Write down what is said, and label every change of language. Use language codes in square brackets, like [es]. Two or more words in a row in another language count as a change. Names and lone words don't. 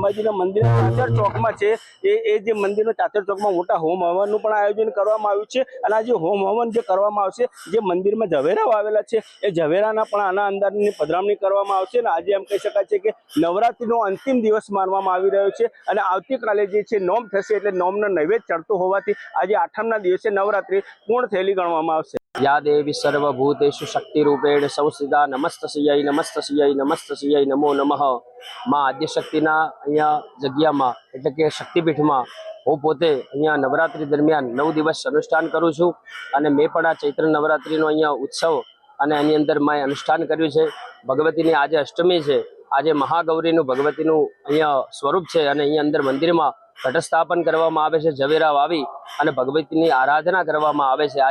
[gu] અંબાજીના મંદિર ચાચર ચોકમાં છે એ જે મંદિરનો ચાચર ચોકમાં મોટા હોમ હવનનું પણ આયોજન કરવામાં આવ્યું છે અને આ જે હોમ હવન કરવામાં આવશે, જે મંદિરમાં ઝવેરાઓ આવેલા છે એ ઝવેરાના પણ આના અંદરની પધરામણી કરવામાં આવશે અને આજે એમ કહી શકાય છે કે નવરાત્રીનો અંતિમ દિવસ માનવામાં આવી રહ્યો છે અને આવતીકાલે જે છે નોમ થશે એટલે નોમનો નૈવેદ્ય ચડતો હોવાથી આજે આઠમના દિવસે નવરાત્રી પૂર્ણ થયેલી ગણવામાં આવશે। [sa] या देवी सर्वभूतेषु शक्ति रूपेण संस्थिता नमस्तस्यै नमस्तस्यै नमस्तस्यै नमो नमः। [gu] માં આદ્યશક્તિના અહીંયા જગ્યામાં એટલે કે શક્તિપીઠમાં હું પોતે અહીંયા નવરાત્રી દરમિયાન 9 દિવસ અનુષ્ઠાન કરું છું અને મેં પણ આ ચૈત્ર નવરાત્રીનો અહીંયા ઉત્સવ અને એની અંદર મેં અનુષ્ઠાન કર્યું છે। ભગવતીની આજે અષ્ટમી છે, આજે મહાગૌરીનું ભગવતીનું અહીંયા સ્વરૂપ છે અને અહીંયા અંદર મંદિરમાં ઘટસ્થાપન કરવામાં આવે છે, ઝવેરા વાવી અને ભગવતીની આરાધના કરવામાં આવે છે।